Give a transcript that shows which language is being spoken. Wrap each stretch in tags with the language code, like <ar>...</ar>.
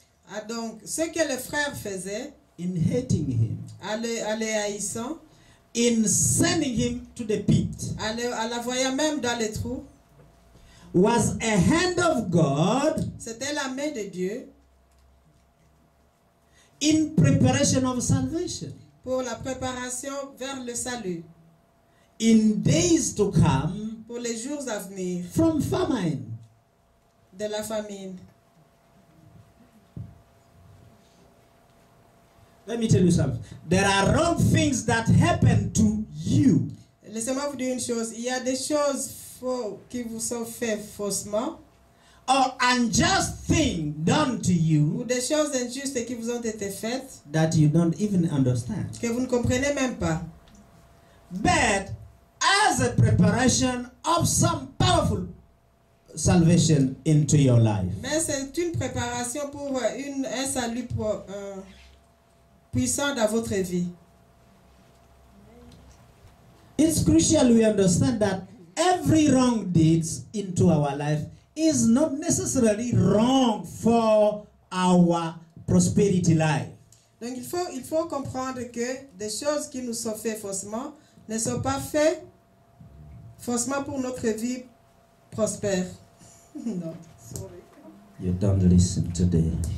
<fr>Ah, donc, ce que les frères faisaient,</fr> <en>in hating him,</en> <fr>en les haïssant,</fr> <en>in sending him to the pit,</en> <fr>en la voyant même dans les trous,</fr> <en>was a hand of God</en> <fr>c'était la main de Dieu</fr> <en>in preparation of salvation.</en> <fr>pour la préparation vers le salut,</fr> <en>In days to come,</en> <fr>pour les jours à venir</fr> <en>from famine.</en> <fr>de la famine.</fr> <en>Let me tell you something. There are wrong things that happen to you.</en> <fr>Laissez-moi vous dire une chose, il y a des choses qui vous sont faites faussement,</fr> <en>Or unjust things done to</en> <fr>ou</fr> <en>you</en> <fr>des choses injustes qui vous ont été faites,</fr> <en>that you don't even understand.</en> <fr>que vous ne comprenez même pas.</fr> <en>But as a preparation of some powerful salvation into your life.</en> <fr>Mais c'est une préparation pour un salut puissant dans votre vie.</fr> <en>It's crucial we understand that every wrong deeds into our life is not necessarily wrong for our prosperity life.</en> <fr>Donc il faut comprendre que des choses qui nous sont faites faussement ne sont pas faites faussement pour notre vie prospère.</fr> <en>Non, sorry. You don't listen today.</en>